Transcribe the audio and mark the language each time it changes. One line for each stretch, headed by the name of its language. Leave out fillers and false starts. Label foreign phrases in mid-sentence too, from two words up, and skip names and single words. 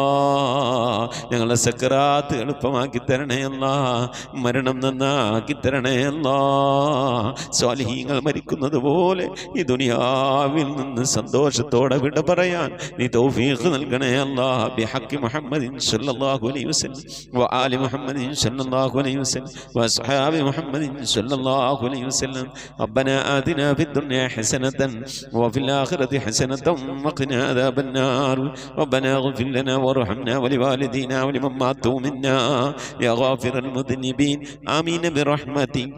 Malayalam: ഞങ്ങളെ സക്കറാത്ത് എളുപ്പമാക്കി തരണേ അല്ലാ. മരണം നന്നാക്കി തരണേ അല്ലാ. സ്വാലിഹീങ്ങൾ മരിക്കുന്നത് പോലെ ഈ ദുനിയാവിൽ നിന്ന് സന്തോഷത്തോടെ വിട പറയാൻ നീ തൗഫീഖ് നൽകണേ അല്ലാ.
Arabic: بحق محمد صلى الله عليه وسلم وسلم وآل محمد صلى الله عليه وسلم وأصحاب محمد صلى الله عليه وسلم ربنا آتنا في الدنيا حسنة وفي الآخرة حسنة وقنا عذاب النار ربنا اغفر لنا وارحمنا ولوالدينا ولمن ماتوا منا يا غافر المذنبين آمين برحمتك